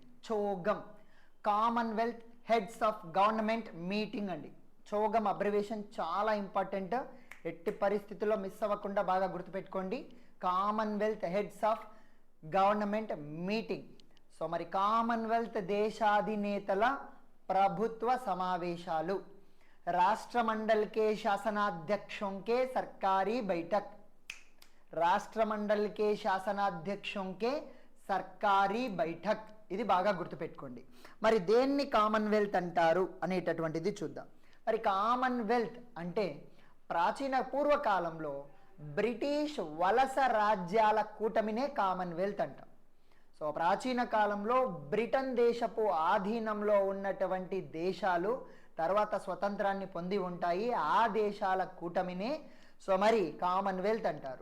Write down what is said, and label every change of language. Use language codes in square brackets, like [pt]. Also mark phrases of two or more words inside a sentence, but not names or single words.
[en] చోగమ్, Commonwealth heads of government meeting అండి. [te] చోగమ్ అబ్రివేషన్ చాలా ఇంపార్టెంట్, ఎట్టి పరిస్థితుల్లో మిస్ అవ్వకుండా బాగా గుర్తుపెట్టుకోండి. [en] Commonwealth heads of government meeting. [te] సో మరి కామన్వెల్త్ దేశాధినేతల ప్రభుత్వ సమావేశాలు, [hi] राष्ट्रमंडल के शासनाध्यक्षों के सरकारी बैठक, राष्ट्रमंडल के शासनाध्यक्षों के सरकारी बैठक. [te] ఇది బాగా గుర్తుపెట్టుకోండి. మరి దేన్ని కామన్వెల్త్ అంటారు అనేటటువంటిది చూద్దాం. మరి కామన్వెల్త్ అంటే ప్రాచీన పూర్వకాలంలో బ్రిటిష్ వలస రాజ్యాల కూటమినే కామన్వెల్త్ అంటాం. సో ప్రాచీన కాలంలో బ్రిటన్ దేశపు ఆధీనంలో ఉన్నటువంటి దేశాలు తర్వాత స్వతంత్రాన్ని పొంది ఉంటాయి, ఆ దేశాల కూటమినే సో మరి కామన్వెల్త్ అంటారు.